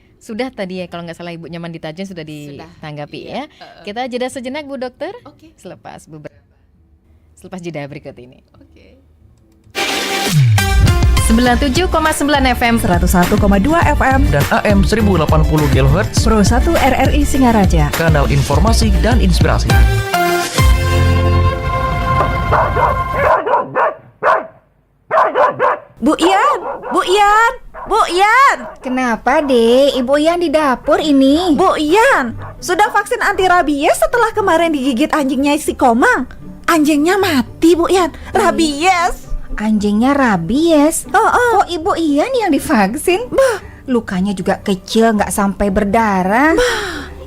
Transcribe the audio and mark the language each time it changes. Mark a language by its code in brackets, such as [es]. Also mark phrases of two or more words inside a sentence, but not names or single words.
[id] Sudah tadi ya, kalau nggak salah Ibu Nyoman ditajin sudah ditanggapi Iya. ya. Kita jeda sejenak Bu Dokter. Oke. Selepas jeda berikut ini. Oke. 97,9 FM 101,2 FM dan AM 1080 kHz, Pro 1 RRI Singaraja. kanal informasi dan inspirasi. Bu Ian, Bu Ian, Bu Ian, Kenapa, Dek? Ibu Ian di dapur ini. Bu Ian, sudah vaksin anti rabies setelah kemarin digigit anjingnya si Komang. Anjingnya mati, Bu Ian. Rabies. Anjingnya rabies. Oh. Kok Ibu Ian yang divaksin? Lukanya juga kecil, nggak sampai berdarah.